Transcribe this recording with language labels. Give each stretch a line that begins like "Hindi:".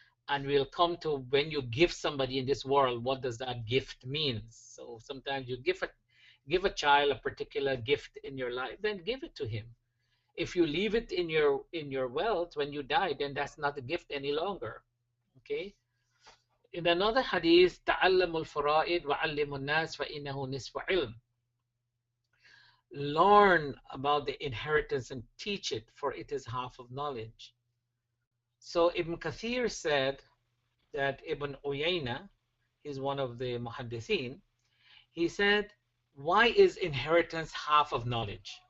English: And we'll come to when you give somebody in this world, what does that gift mean? So sometimes you give a child a particular gift in your life, then give it to him. If you leave it in your wealth when you die, then that's not a gift any longer. Okay? In another hadith,
Arabic: تعلموا الفرائض وعلموا الناس فإنه نصف علم.
English: Learn about the inheritance and teach it, for it is half of knowledge. So Ibn Kathir said that Ibn Uyayna, he's one of the muhaddithin, he said, why is inheritance half of knowledge?